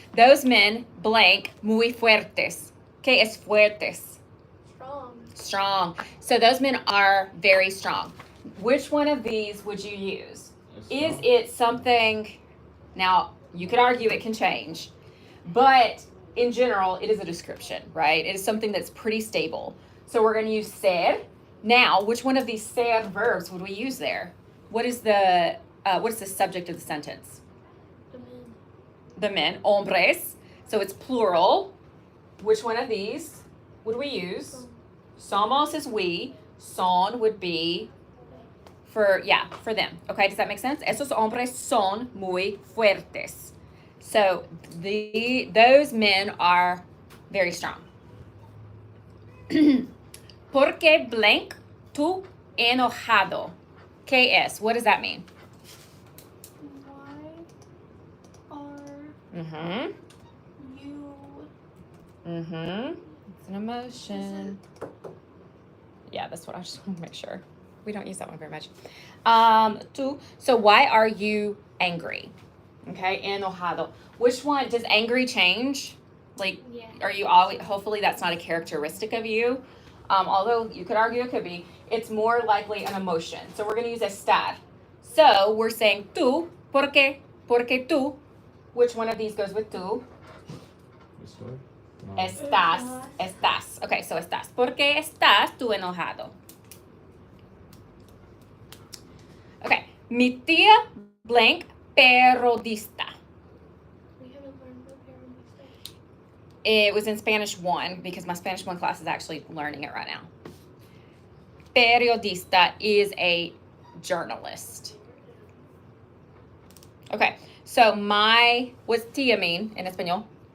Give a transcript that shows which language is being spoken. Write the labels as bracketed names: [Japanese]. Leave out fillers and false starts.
[English] Those men blank muy fuertes. [Spanish] ¿Qué es fuertes? Strong. [English] So those men are very strong. Which one of these would you use? Is it something? Now, you could argue it can change, but in general, it is a description, right? It is something that's pretty stable. So we're going to use ser. Now, which one of these ser verbs would we use there? What is the subject of the sentence? The men, hombres. So it's plural. Which one of these would we use? Somos is we. Son would be for them. Okay, does that make sense? [Spanish] Esos hombres son muy fuertes. [English] So those men are very strong. [Spanish] ¿Por qué blank tú enojado? [English] ¿Qué es? What does that mean? Why are you? It's an emotion. Yeah, that's what I just want to make sure. We don't use that one very much. Tú. So why are you angry? Okay, enojado. Which one does angry change? Like, Yeah. Are you always? Hopefully, that's not a characteristic of you. Although you could argue it could be. It's more likely an emotion. So we're going to use estar. So we're saying tú. ¿Por qué? Porque tú. Which one of these goes with tú? Estás. Okay, so estás. [Spanish] ¿Por qué estás tú enojado? Okay, mi tía blank periodista. [English] We haven't learned the periodista. It was in Spanish 1 because my Spanish 1 class is actually learning it right now. Periodista is a journalist. Okay, so what's tía mean in español?